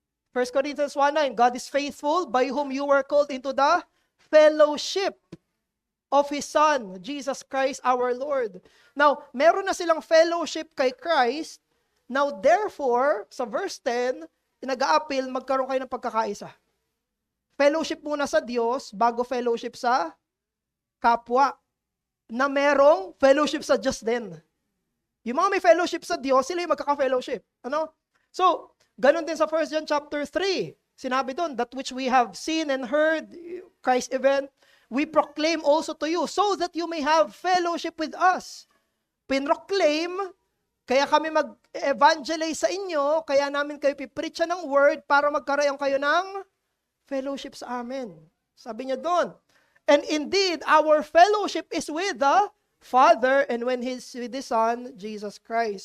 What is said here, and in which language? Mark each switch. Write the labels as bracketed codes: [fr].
[en] 1 Corinthians 1:9, God is faithful, by whom you were called into the fellowship of His Son, Jesus Christ our Lord. [tl] Now, meron na silang fellowship kay Christ. Now, therefore, sa verse 10, nag-a-appeal, magkaroon kayo ng pagkakaisa. Fellowship muna sa Diyos, bago fellowship sa kapwa. Na merong fellowship sa Diyos din. Yung mga may fellowship sa Diyos, sila yung magkaka-fellowship. Ano? So, ganun din sa 1 John chapter 3. Sinabi doon, [en] that which we have seen and heard, Christ's event, we proclaim also to you, so that you may have fellowship with us. [tl] Pinroclaim, kaya kami mag-evangelize sa inyo, kaya namin kayo pipreach ng word para magkaroon kayo ng fellowship sa amin. Sabi niya doon, [en] and indeed, our fellowship is with the Father and when He's with the Son, Jesus Christ.